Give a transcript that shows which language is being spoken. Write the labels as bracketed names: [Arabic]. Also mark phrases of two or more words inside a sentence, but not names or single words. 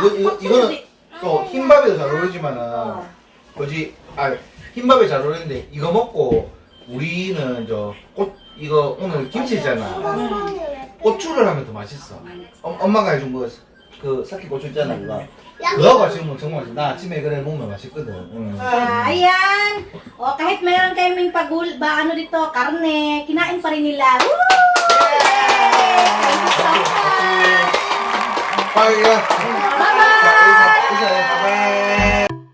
[Korean] 이거는 또 흰밥에도 잘 어울리지만은 뭐지 흰밥에 잘 어울리는데 이거 먹고 우리는 이거 오늘 김치잖아. 고추를 하면 더 맛있어. 엄마가 해준 그 사키 고추 있잖아 그거. 그거 맛있으면 정말 맛있어. 나 아침에 그래 먹으면 맛있거든. [Filipino] Ayan. O, kahit mayroon kaming ano dito, karne, kinain pa rin nila. Woo! [English] Bye. Bye.